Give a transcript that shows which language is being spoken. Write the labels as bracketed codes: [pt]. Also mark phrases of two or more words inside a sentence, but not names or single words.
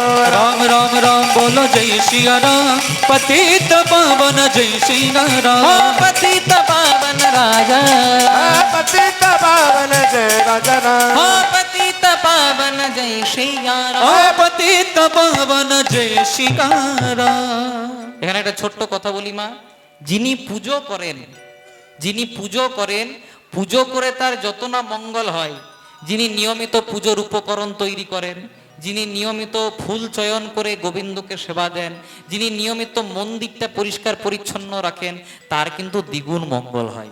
[hi] राम राम राम, बोलो जय सिया राम, पतित पावन जय सिया ओ राम। पतित पावन राजा, पतित पावन जय राजा राम। ओ पतित पावन जय सिया ओ राम। पतित पावन जय सिया राम। [bn] এখানে একটা ছোট্ট কথা বলি মা, যিনি পুজো করেন, যিনি পুজো করেন, পুজো করে তার যত না মঙ্গল হয়, যিনি নিয়মিত পুজোর উপকরণ তৈরি করেন, যিনি নিয়মিত ফুল চয়ন করে গোবিন্দকে সেবা দেন, যিনি নিয়মিত মন্দিরটা পরিষ্কার পরিচ্ছন্ন রাখেন, তার কিন্তু দ্বিগুণ মঙ্গল হয়।